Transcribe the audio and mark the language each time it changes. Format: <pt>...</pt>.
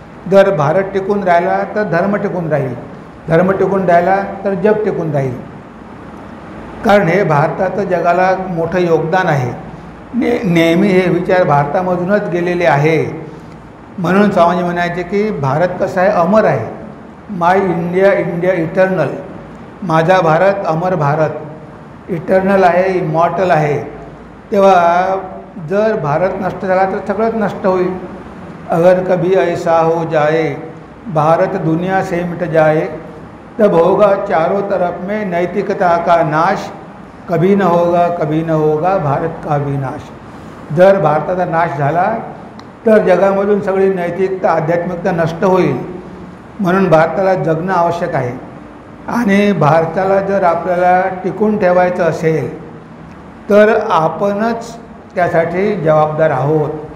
<mr>जर भारत टिकून राहिला तर धर्म टिकून राहील, धर्म टिकून राहिला तर जग टिकून राहील. कारण हे भारताचं जगाला मोठं योगदान आहे. नेहमी हे विचार भारतामधूनच गेलेले आहे. म्हणून स्वामीजी म्हणायचे की भारत कसा आहे? अमर आहे.</mr> <en>My India, India eternal.</en> <mr>माझा भारत अमर भारत, इटर्नल आहे, इमॉर्टल आहे. तेव्हा जर भारत नष्ट झाला तर सगळंच नष्ट होईल.</mr> <hi>अगर कभी ऐसा हो जाए भारत दुनिया से मिट जाए तब होगा चारों तरफ में नैतिकता का नाश, कभी न होगा भारत का विनाश.</hi> <mr>जर भारताचा नाश झाला तर जगामधून सगळी नैतिकता आध्यात्मिकता नष्ट होईल. म्हणून भारताला जगणं आवश्यक आहे. आणि भारताला जर आपल्याला टिकून ठेवायचं असेल तर आपणच त्यासाठी जबाबदार आहोत.</mr>